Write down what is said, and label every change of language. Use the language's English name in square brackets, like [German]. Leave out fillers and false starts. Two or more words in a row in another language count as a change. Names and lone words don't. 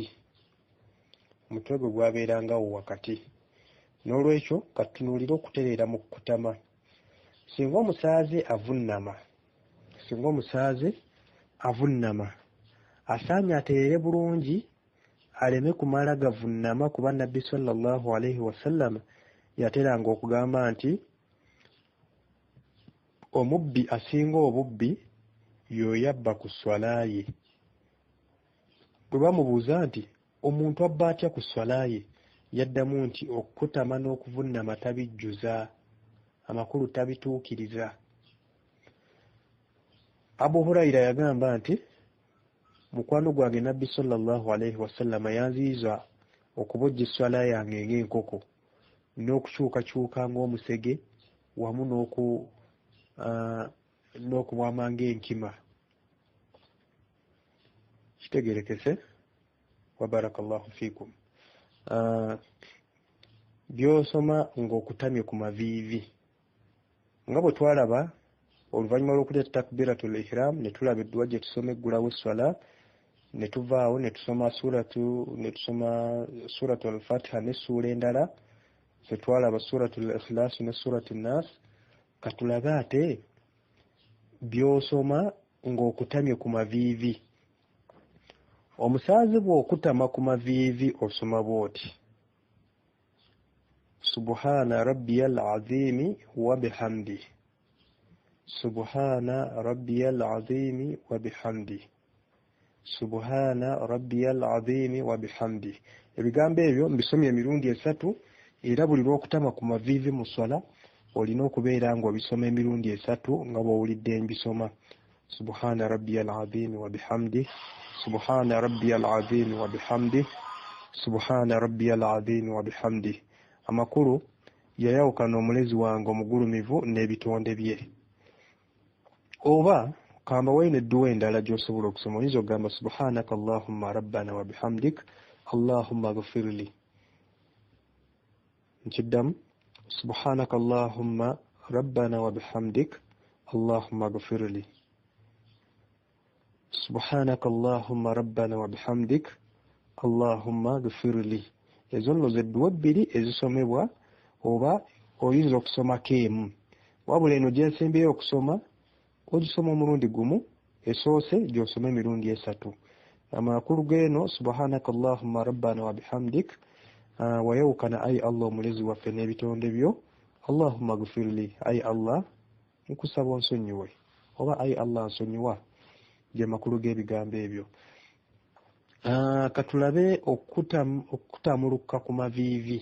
[Ganda] Omutwe gwe gwabeeranga awo wakati. N'olwekyo katunuulire okutereera mu kukutama. Singa omusaaze avunnama asaanye ateerere bulungi, aleme kumala gavunnama, kuba Nabbi [Arabic] صلى الله عليه وسلم [Ganda] yateranga okugamba nti omubbi asinga obubbi y'oyabba ku swala ye. Bwe bamubuuza nti omuntu abba atya ku swala ye, yaddamu nti okukutama n'okuvunnama tabijjuza, amakulu tabituukiriza. Abu Hurayra yagamba nti mukwano gwange Nabbi [Arabic] صلى الله عليه وسلم [Ganda] yanziyiza okubojja esswala yange ng'enkoko, n'okukyukakyuka ng'omusege, wamu n'okuwama ng'enkima. [Arabic] Kitegerekese. وبارك الله فيكم. [Ganda] By'osoma ng'okutamye ku maviivi nga bwe twalaba oluvannyuma lw'okuleeta [Arabic] تكبيرة الإحرام, [Ganda] ne tulaba edduwa gye tusoma eggulawo esswala, ne tuvaawo ne tusoma [Arabic] سورة الفاتحة [Ganda] n'essuula endala, fe twalaba [Arabic] سورة الإخلاص [Ganda] ne [Arabic] سورة الناس. [Ganda] Katulabe ate by'osoma ng'okutamye ku maviivi. Omusaazi bw'okutama ku maviivi osoma bw'oti: [Arabic] سبحان ربي العظيم وبحمده، سبحان ربي العظيم وبحمده، سبحان ربي العظيم وبحمده. [Ganda] Ebigambo ebyo mbisomye emirundi 3, era buli lw'okutama ku maviivi mu swala olina okubeera ng'obisoma emirundi 3 nga bw'owulidde mbisoma: [Arabic] سبحان ربي العظيم وبحمده، سبحان ربي العظيم وبحمده، سبحان ربي العظيم وبحمده. [Ganda] Amakulu yayawukana omulezi wange omugulumivu n'ebitonde bye. Oba kamba wayina edduwa endala gy'osobola okusoma, oyinza okugamba [Arabic] سبحانك اللهم ربنا وبحمدك اللهم اغفر لي. Nkiddamu: سبحانك اللهم ربنا وبحمدك اللهم اغفر لي، سبحانك اللهم ربنا وبحمدك اللهم اغفر لي. [Ganda] Ezo nno ze dduwa bbiri ezisomebwa, oba oyinza okusomako emu. Wabula eno gyensembeyo okusoma, ogisoma omulundi gumu, esoose gy'osoma emirundi 3. Amakulu g'eno [Arabic] سبحانك اللهم ربنا وبحمدك, [Ganda] wayawukana ayi Allah omulezi waffe n'ebitonde byo, [Arabic] اللهم اغفر لي, [Ganda] ayi Allah nkusaba onsonyiwe, oba ayi Allah nsonyiwa, gye makulu g'ebigambo ebyo. Katulabe okukutamulukuka ku maviivi.